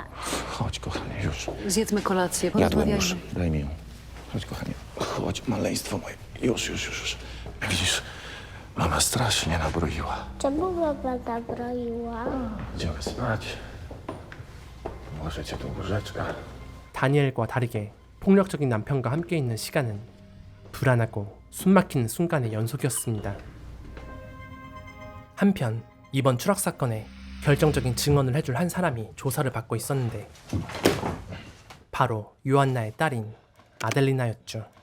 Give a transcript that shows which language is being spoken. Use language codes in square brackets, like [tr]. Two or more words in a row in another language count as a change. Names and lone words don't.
[pl] Chodź, kochanie, już. Zjedzmy kolację, Jadłem porozmawiajmy. już. Daj mi ją. Chodź, kochanie. Chodź, maleństwo moje. Już. Widzisz, mama strasznie nabroiła. Czemu mama nabroiła? Idziemy spać. Może cię tu łóżeczka. [ko] 다니엘과 다르게 폭력적인 남편과 함께 있는 시간은 불안하고 숨막히는 순간의 연속이었습니다. 한편 이번 추락 사건에 결정적인 증언을 해줄 한 사람이 조사를 받고 있었는데 바로 요한나의 딸인 아델리나였죠.